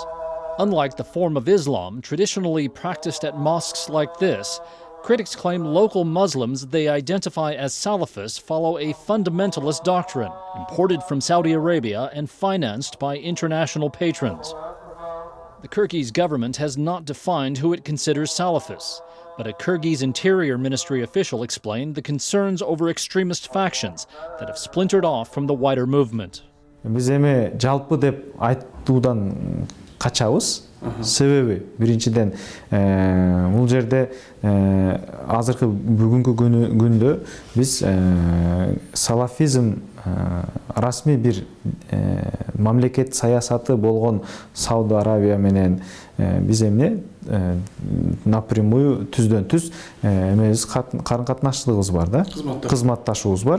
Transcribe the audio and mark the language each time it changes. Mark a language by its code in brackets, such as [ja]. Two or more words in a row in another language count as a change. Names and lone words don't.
[en] Unlike the form of Islam traditionally practiced at mosques like this, critics claim local Muslims they identify as Salafists follow a fundamentalist doctrine imported from Saudi Arabia and financed by international patrons. The Kyrgyz government has not defined who it considers Salafists, but a Kyrgyz Interior Ministry official explained the concerns over extremist factions that have splintered off from the wider movement. [ky] Biz эми жалпы деп айтуудан качабыз. Себеби биринчиден бул жерде азыркы бүгүнкү күндө биз салафизм расмий бир мамлекет саясаты болгон Сауд Арабия менен биз эмне напрямую түздөн түз эмебиз карым катнаштыгыбыз бар да, кызматташуубуз бар.